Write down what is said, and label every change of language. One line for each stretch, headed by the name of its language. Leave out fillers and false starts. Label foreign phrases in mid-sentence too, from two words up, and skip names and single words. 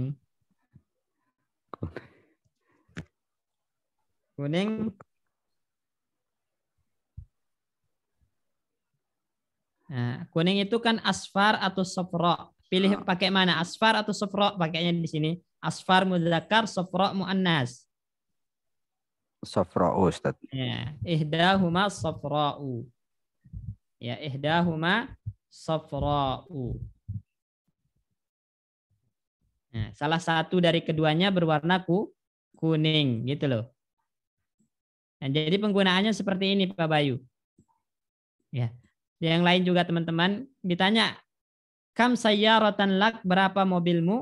Indonesian: Nah, kuning itu kan asfar atau sofro. Pilih pakai mana? Asfar atau sofro? Pakainya di sini.
Arabic: أصفر مذكر، صفراء مؤنث. صفراء، أستاذ.
Indonesian: Ya,
Arabic: إحداهما صفراء. Ya, إحداهما صفراء.
Indonesian: Nah, salah satu dari keduanya berwarna kuning gitu loh. Nah, jadi penggunaannya seperti ini Pak Bayu. Ya. Yang lain juga teman-teman ditanya,
Arabic: كم سيارة لك,
Indonesian: berapa mobilmu?